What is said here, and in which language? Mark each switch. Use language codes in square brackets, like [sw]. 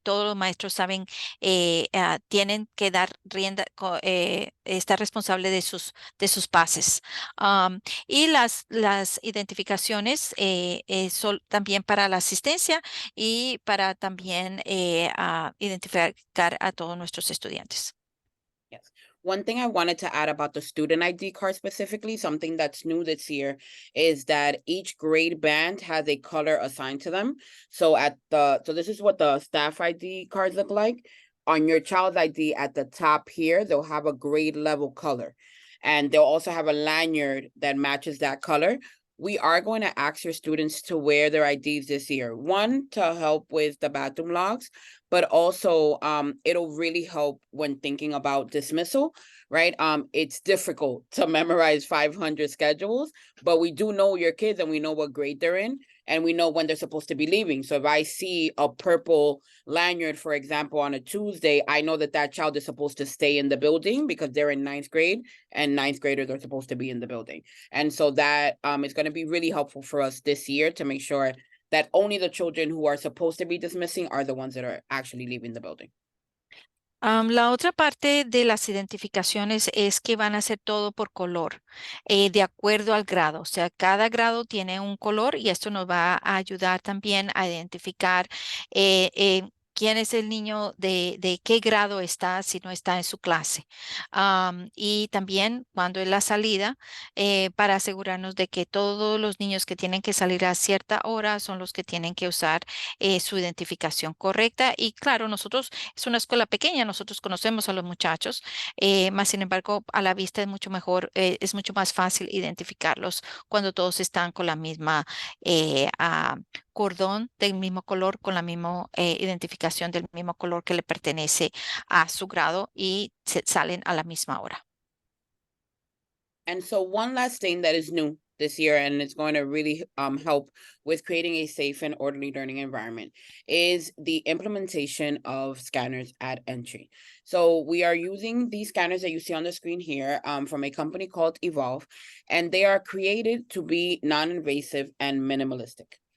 [es] Todos los maestros saben, tienen que dar rienda, estar responsable de sus pases. Y las identificaciones son también para la asistencia y para también identificar a todos nuestros estudiantes. [en] Yes. One thing I wanted to add about the student ID card specifically, something that's new this year, is that each grade band has a color assigned to them. So this is what the staff ID cards look like. On your child's ID at the top here, they'll have a grade level color. And they'll also have a lanyard that matches that color. We are going to ask your students to wear their IDs this year. One, to help with the bathroom logs, but also it'll really help when thinking about dismissal, right? It's difficult to memorize 500 schedules, but we do know your kids and we know what grade they're in, and we know when they're supposed to be leaving. So if I see a purple lanyard, for example, on a Tuesday, I know that that child is supposed to stay in the building because they're in 9th grade and 9th graders are supposed to be in the building. And so that is going to be really helpful for us this year to make sure that only the children who are supposed to be dismissing are the ones that are actually leaving the building. [es] La otra parte de las identificaciones es que van a ser todo por color, de acuerdo al grado. O sea, cada grado tiene un color y esto nos va a ayudar también a identificar quién es el niño, de qué grado está, si no está en su clase. Y también cuando es la salida, para asegurarnos de que todos los niños que tienen que salir a cierta hora son los que tienen que usar su identificación correcta. Y claro, nosotros es una escuela pequeña, nosotros conocemos a los muchachos, más sin embargo, a la vista es mucho mejor, es mucho más fácil identificarlos cuando todos están con la misma cordón del mismo color, con la misma identificación del mismo color que le pertenece a su grado y salen a la misma hora. [en] And so one last thing that is new this year, and it's going to really help with creating a safe and orderly learning environment, is the implementation of scanners at entry. So we are using these scanners that you see on the screen here from a company called Evolve, and they are created to be non-invasive and minimalistic.